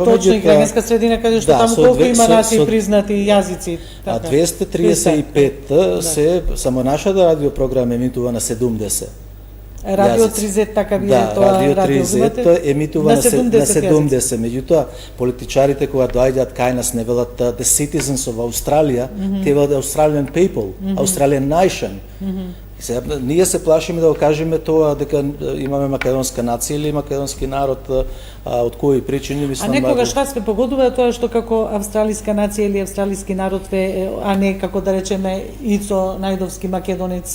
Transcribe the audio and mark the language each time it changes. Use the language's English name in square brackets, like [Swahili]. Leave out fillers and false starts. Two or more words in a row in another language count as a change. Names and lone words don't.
[Macedonian] Точно, и граѓанска средина, каде што таму колку има нации признати јазици. А 235 се, само нашата радиопрограма емитува на 70. Радио 3Z, така вие тоа Радио 3Z емитува на 70. Меѓутоа, политичарите кога доаѓаат кај нас не велат [English] the citizens of Australia, [Macedonian] те велат [English] Australian people, Australian nation. [Macedonian] Сега, ние се плашиме да го кажеме тоа дека имаме македонска нација или македонски народ, од кои причини мислам. А некогаш вас ве погодува тоа што како австралиска нација или австралиски народ а не како да речеме Ицо Најдовски македонец?